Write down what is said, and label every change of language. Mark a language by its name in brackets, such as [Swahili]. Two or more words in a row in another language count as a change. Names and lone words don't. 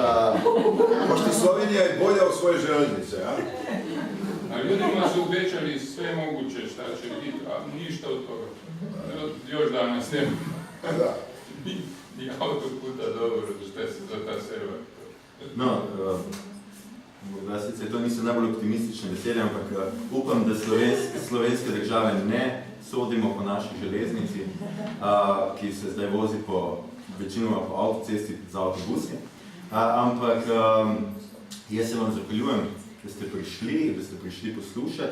[Serbian] Možda Slovenija je bolja od svoje železnice, a? A ljudima su obećali sve moguće šta će biti, a ništa od toga. Još danas nema. Da. Ni autoputa dobro, šta se za ta sela. [Slovenian] No, morda sicer to niso najbolj optimistične besede, ampak upam, da slovenske države ne sodimo po naši železnici, ki se zdaj vozi večinoma po avtocesti z avtobusi. Ampak jaz se vam zahvaljujem, da ste prišli poslušati.